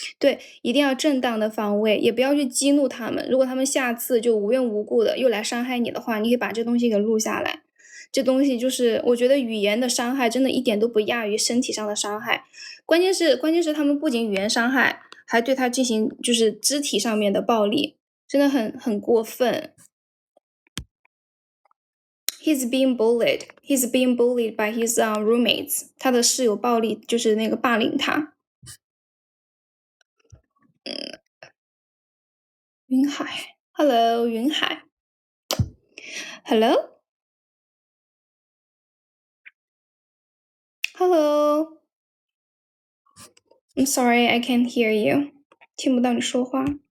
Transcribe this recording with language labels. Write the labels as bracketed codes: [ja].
[zh] 对，一定要正当的防卫，也不要去激怒他们。如果他们下次就无缘无故的又来伤害你的话，你可以把这东西给录下来。这东西就是我觉得语言的伤害真的一点都不亚于身体上的伤害，关键是他们不仅语言伤害，还对他进行就是肢体上面的暴力，真的很过分。 [en] He's being bullied by his roommates. [zh] 他的室友暴力就是那个霸凌他。 [en] 云海 ，Hello， 云海 ，Hello。 Hello. I'm sorry, I can't hear you. [zh] 听不到你说话。